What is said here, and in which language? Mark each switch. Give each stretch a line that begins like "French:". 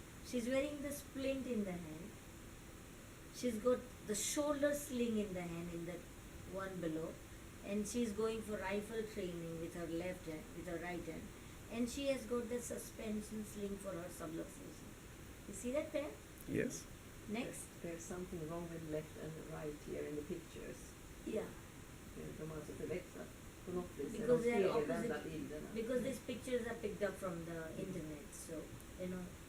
English: She's wearing the splint in the hand. She's got the shoulder sling in the hand, in the one below, and she's going for rifle training with her left hand, with her right hand, and she has got the suspension sling for her subluxation. You see that pair? Yes. Next. There's something wrong with left and right here in the pictures. Yeah.
Swedish: De har alltså förväxlat på något vis.
English: Because they are
Swedish: spegelvända
English: opposite.
Swedish: bilderna.
English: Because these pictures are picked up from the internet, so you know.